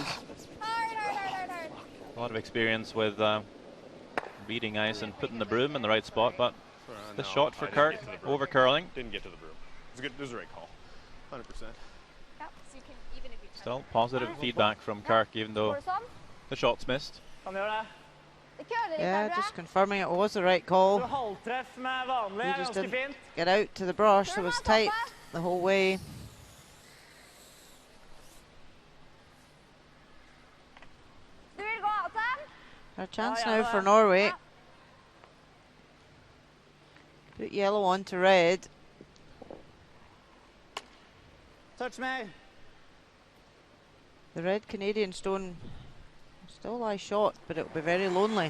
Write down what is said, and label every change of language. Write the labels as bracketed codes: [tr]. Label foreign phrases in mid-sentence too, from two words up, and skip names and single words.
[en] Hard. A lot of experience with beating ice and putting the broom in the right spot, but the No, shot for I didn't Kirk, get to the broom. over curling. Didn't get to the broom. It was good. It was the right call. 100%. Yep. So you can, even if you touch Still it. positive feedback from Kirk, even though [no] Går det sånn? [en] the shot's missed. [no] Kan du gjøre det? Det køler litt, [en] Yeah, Andrea. just confirming it was the right [no] Så [en] call. [no] halvtreff med vanlig [en] You [no] er [en] just [no] ganske [en] didn't [no] fint. [en] get out to the brush, it was tight the whole way. [no] Du vil gå av den? [en] A chance yeah, now yeah. for Norway. [no] Ja. [en] Put yellow onto red. [no] Touch meg. [en] The red Canadian stone still lies short, but it'll be very lonely.